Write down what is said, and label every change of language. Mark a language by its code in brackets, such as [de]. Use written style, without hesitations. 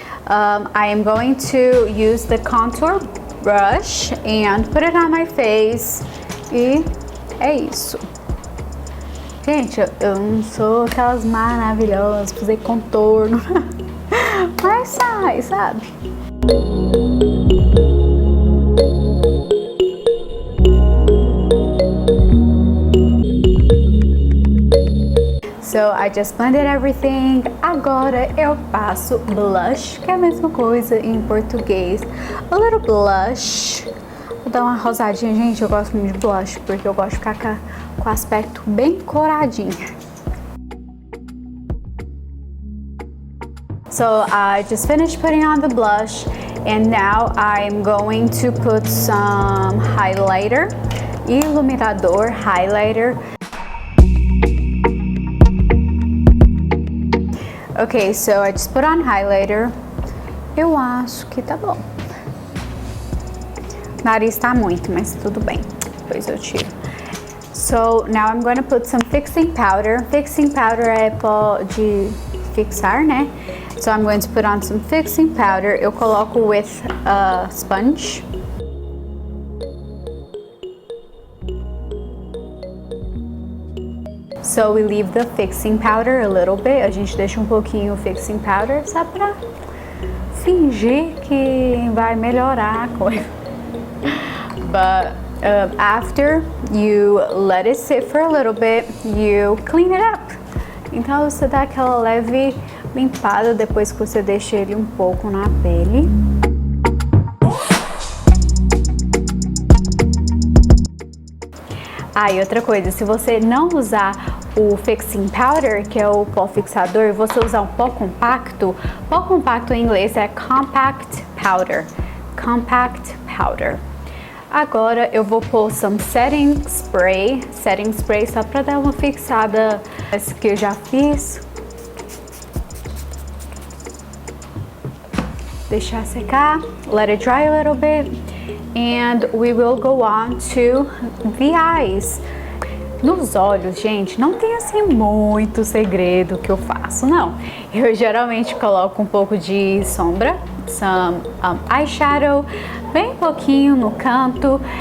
[en] I am going to use the contour brush and put it on my face. [pt] E é isso. Gente, eu não sou aquelas maravilhosas, fazer contorno, mas sai, sabe? [en] So, I just blended everything. [pt] Agora eu passo blush, que é a mesma coisa em português. [en] A little blush. [pt] Vou dar uma rosadinha, gente, eu gosto muito de blush, porque eu gosto de ficar com aspecto bem coradinho. [en] So, I just finished putting on the blush, and now I'm going to put some highlighter, iluminador, highlighter. Okay, so I just put on highlighter. [pt] Eu acho que tá bom. O nariz tá muito, mas tudo bem. Depois eu tiro. [en] So, now I'm going to put some fixing powder. Fixing powder [pt] é pó de fixar, né? [en] So, I'm going to put on some fixing powder. [pt] Eu coloco [en] with a sponge. So we leave the fixing powder a little bit. [pt] A gente deixa um pouquinho o fixing powder só pra fingir que vai melhorar a coisa. [en] But after you let it sit for a little bit, you clean it up. [pt] Então você dá aquela leve limpada depois que você deixa ele um pouco na pele. Ah, e outra coisa, se você não usar o fixing powder, que é o pó fixador, você usar um pó compacto em inglês é compact powder. Compact powder. Agora eu vou pôr [en] some setting spray [pt] só pra dar uma fixada. Esse que eu já fiz. Deixar secar, [en] let it dry a little bit, and we will go on to the eyes. [pt] Nos olhos, gente, não tem assim muito segredo que eu faço, não. Eu geralmente coloco um pouco de sombra, [en] some eyeshadow, [pt] bem pouquinho no canto.